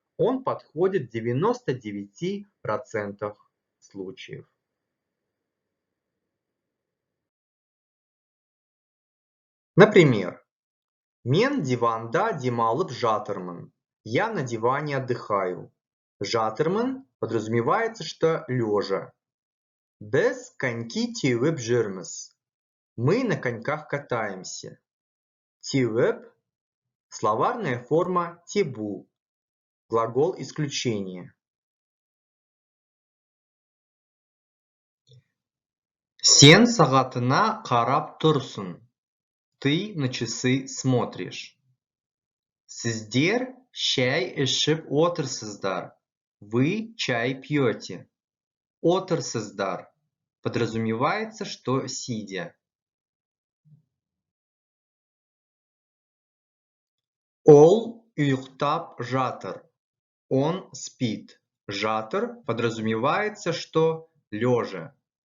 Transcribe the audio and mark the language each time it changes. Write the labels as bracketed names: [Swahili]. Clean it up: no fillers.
[Russian] Он подходит в 99% случаев. Например, [Kazakh] Мен диванда демалып жатырмын. [Russian] Я на диване отдыхаю. Жатырмын подразумевается, что лежа. [Kazakh] Біз коньки теуіп жүрміз. [Russian] Мы на коньках катаемся. Теуіп – словарная форма тебу, глагол исключения. [Kazakh] Сен сағатына қарап тұрсың. [Russian] Ты на часы смотришь. [Kazakh] Сіздер шәй ішіп отырсыздар. [Russian] Вы чай пьете. Отырсыздар подразумевается, что сидя. [Kazakh] Ол ұйықтап жатыр. [Russian] Он спит. Жатыр подразумевается, что лежа.